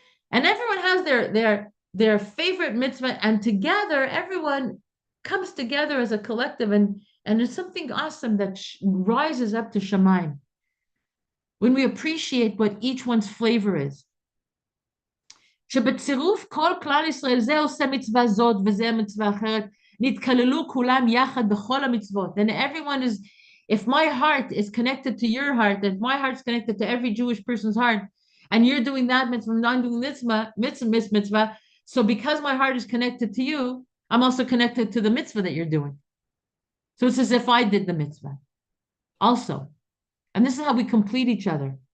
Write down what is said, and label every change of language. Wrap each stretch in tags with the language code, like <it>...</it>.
<en>And everyone has their favorite mitzvah, and together everyone comes together as a collective, and it's something awesome that rises up to Shamayim when we appreciate what each one's flavor is.</en> <he>שבצירוף כל כלל ישראל זה עושה מצווה זאת וזה מצווה אחרת, נתכללו כולם יחד בכל המצוות.</he> <en>Then everyone is, if my heart is connected to your heart, if my heart is connected to every Jewish person's heart, and you're doing that mitzvah, and I'm doing this mitzvah, so because my heart is connected to you, I'm also connected to the mitzvah that you're doing. So it's as if I did the mitzvah also. And this is how we complete each other.</en>